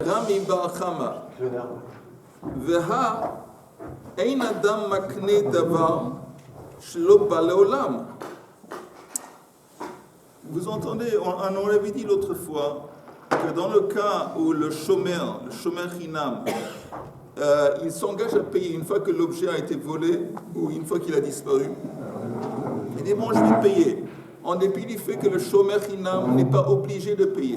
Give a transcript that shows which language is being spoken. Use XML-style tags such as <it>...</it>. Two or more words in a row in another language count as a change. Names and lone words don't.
<he>רמי בר חמא, והא אין אדם מקנה דבר שלא בא לעולם.</he> <fr>Vous entendez, on avait dit l'autre fois que dans le cas où le chômeur Hinam, il s'engage à payer une fois que l'objet a été volé ou une fois qu'il a disparu, il dit bon, je vais payer, en dépit du fait que le chômeur Hinam n'est pas obligé de payer.</fr>